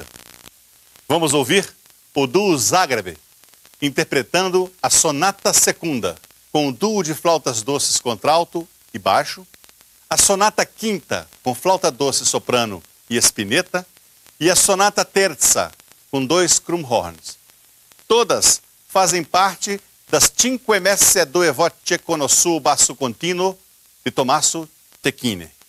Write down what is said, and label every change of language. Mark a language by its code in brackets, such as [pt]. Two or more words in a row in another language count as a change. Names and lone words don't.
[pt] Vamos ouvir o duo Zágrebe, interpretando a Sonata Secunda, com o duo de flautas doces contralto e baixo, a Sonata Quinta, com flauta doce soprano e espineta, e a Sonata Terza, com 2 Krummhorns. Todas fazem parte das Cinque Messe due voce con o suo basso continuo de Tommaso Cecchini.